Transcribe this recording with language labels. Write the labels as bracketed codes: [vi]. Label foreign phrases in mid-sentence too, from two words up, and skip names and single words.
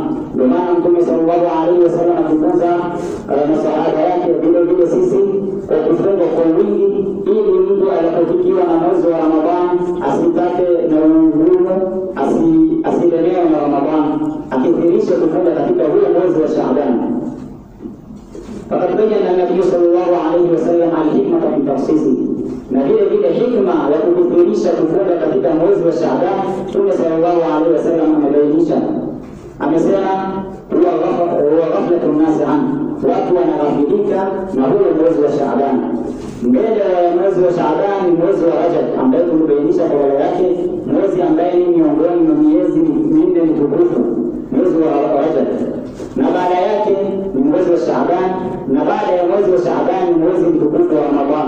[sw] Ndio maana Mtume [ar] صلى الله عليه وسلم [sw] akifunza masahaba yake vile vile sisi kwa kufunga kwa wingi, ili mtu anapofikiwa na mwezi wa Ramadhani asipate na ugumu, asilemewe na Ramadhani, akithirisha kufunga katika huo mwezi wa Shaaban. [ar] فقد بين النبي صلى الله عليه وسلم الحكمة في تخصيص, [sw] na vile vile hikma ya kukithirisha kufunga katika mwezi wa Shaaban. Mtume [ar] صلى الله عليه وسلم [sw] amebainisha, amesema [ar] هو غفلة الناس عن, [sw] watu wanaghafilika na huo mwezi wa Shaaban. Mbele ya mwezi wa Shaaban ni mwezi wa Rajab, ambaye tulibainisha kwa wale yake mwezi ambaye ni miongoni mwa miezi minne mitukufu, mwezi wa Rajab, na baada yake ni mwezi wa Shaaban, na baada ya mwezi wa Shaaban ni mwezi mtukufu wa Ramadhani.